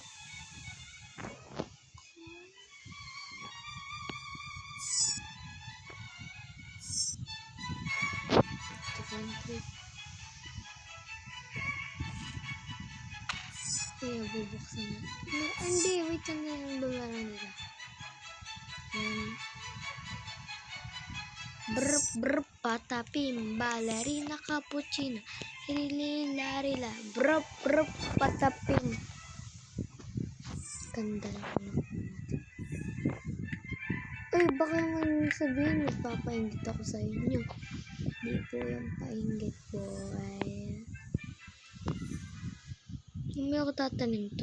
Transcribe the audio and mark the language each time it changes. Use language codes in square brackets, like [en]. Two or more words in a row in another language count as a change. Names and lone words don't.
[tl] Kaya bubuksan na. Hindi, wait lang na yung babaran nila. Brr, brr, patapim, ballerina, cappuccino, hililarila, brr, brr, patapim. Ganda lang natin. Uy, baka man sabihin, magpapainggit ako sa inyo. Di po yung painggit po ay... Hindi ako tatanim to.